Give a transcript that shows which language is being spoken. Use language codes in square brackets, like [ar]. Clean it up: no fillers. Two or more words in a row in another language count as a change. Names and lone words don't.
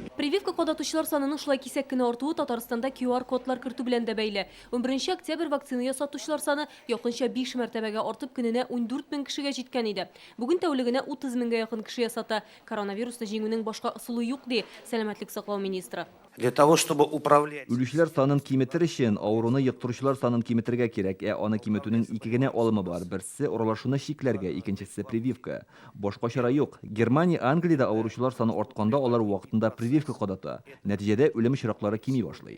[tt] Прививка кадатучылар санының шулай кисәк кенә артуы Татарстанда QR-кодлар кертү белән дә бәйле. 11 октябрь вакцина ясатучылар саны якынча 5 мәртәбәгә артып, көненә 14 мең кешегә җиткән иде. Бүген тәүлегенә 30 меңгә якын кеше ясата. Коронавирусны җиңүнең башка ысулы юк ди сәламәтлек саклау министры. [ru] Для того, чтобы управлять. [tt] Үлүчеләр санын киметер өчен авыруны йоктыручылар санын киметергә кирәк, аны киметүнең ике генә алымы бар. Берсе уралашуны чикләргә, икенчесе прививка. Башка чара юк. Германия, Англиядә авыручылар саны артканда алар вакытында прививка кадата. Нәтиҗәдә үлем очраклары кими башлый.